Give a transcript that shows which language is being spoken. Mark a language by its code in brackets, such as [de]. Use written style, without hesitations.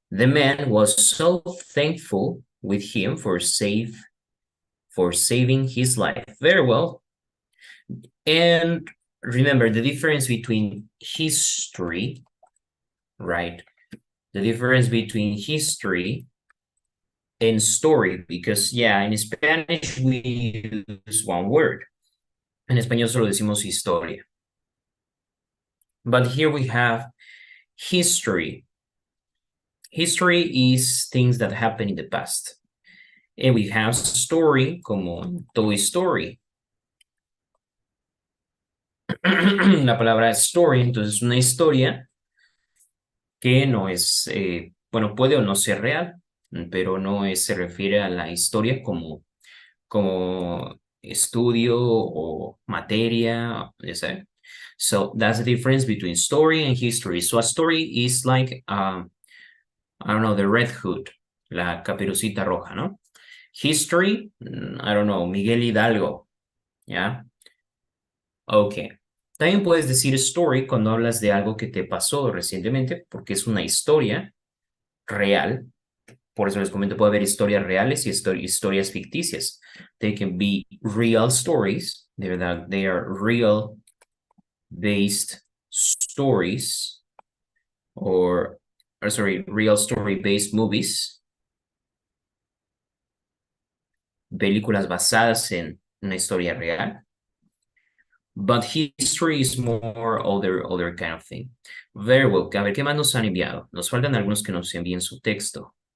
[en] The man was so thankful with him for saving his life. Very well. And remember the difference between history, right? The difference between history and story, because yeah, in Spanish we use one word. [es] En español solo decimos historia. [en] But here we have history. History is things that happen in the past. And we have story como Toy Story. [es] La palabra story, entonces una historia que no es, bueno, puede o no ser real, pero no es, se refiere a la historia como estudio o materia, [en] you say. So that's the difference between story and history. So a story is like, I don't know, the Red Hood, [es] la Caperucita Roja, ¿no? [en] History, I don't know, Miguel Hidalgo, ¿ya? Ok. [es] También puedes decir story cuando hablas de algo que te pasó recientemente, porque es una historia real. Por eso les comento, puede haber historias reales y historias ficticias. [en] They can be real stories, [es] de verdad, [en] they are real based stories, or sorry, real story based movies. [es] Películas basadas en una historia real. [en] But history is more other kind of thing. Very well. [es] A ver, ¿qué más nos han enviado? Nos faltan algunos que nos envíen su texto.